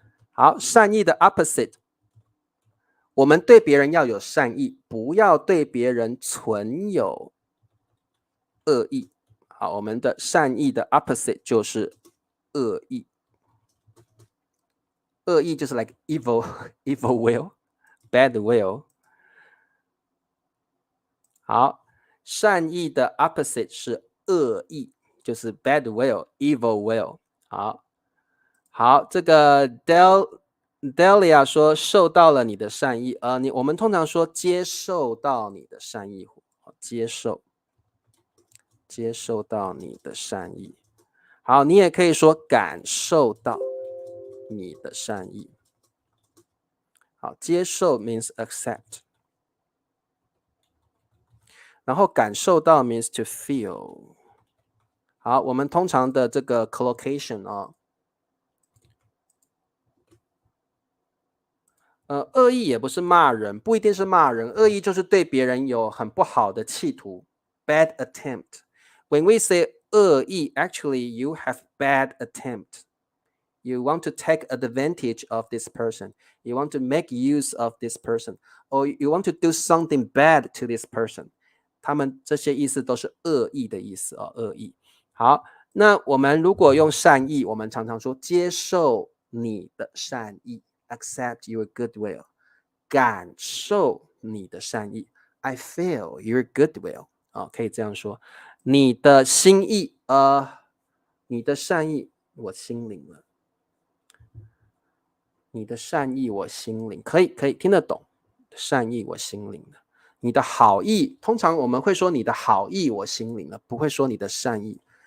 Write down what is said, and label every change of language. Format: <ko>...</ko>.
<zh>好，善意的 opposite， 我们对别人要有善意，不要对别人存有恶意。好，我们的善意的 opposite 就是恶意。恶意就是</zh> <en>like evil will, bad will。</en> <zh>好，善意的 opposite 是恶意，就是</zh> <en>bad will, evil will。</en> <zh>好，这个 Delia 说受到了你的善意，我们通常说接受到你的善意，接受到你的善意。好，你也可以说感受到你的善意。好，接受 means accept， 然后感受到 means to feel。好，我们通常的这个 collocation 恶意也不是骂人，不一定是骂人，恶意就是对别人有很不好的企图</zh> <en>bad attempt. When we say 恶意 actually you have bad attempt. You want to take advantage of this person. You want to make use of this person. Or you want to do something bad to this person.</en> <zh>他们这些意思都是恶意的意思哦，恶意。好，那我们如果用善意，我们常常说接受你的善意</zh> <en>accept your goodwill.</en> <zh>感受你的善意</zh> <en>I feel your goodwill.</en> <zh>可以这样说。你的心意你的善意我心领了。你的善意我心领，可以听得懂，善意我心领了。你的好意，通常我们会说你的好意我心领了，不会说你的善意。</zh>